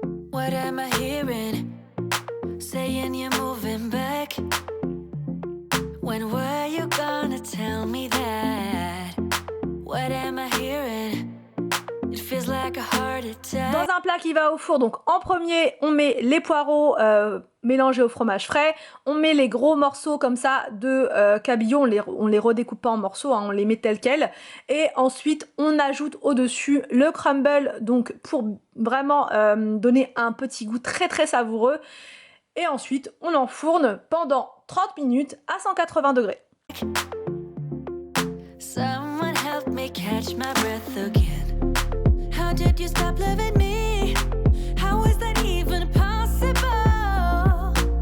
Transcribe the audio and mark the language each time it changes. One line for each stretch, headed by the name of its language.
English: What am I hearing? Saying you're moving back. When were you gonna tell me that? What am I hearing? It feels like a heart attack.
French: Dans un plat qui va au four, donc en premier, on met les poireaux mélangés au fromage frais. On met les gros morceaux comme ça de cabillaud. On les redécoupe pas en morceaux, hein, on les met tels quels. Et ensuite, on ajoute au-dessus le crumble, donc pour vraiment donner un petit goût très très savoureux. Et ensuite, on enfourne pendant 30 minutes à 180 degrés.
English: Someone help me catch my breath again. How did you stop loving me? How is that even possible?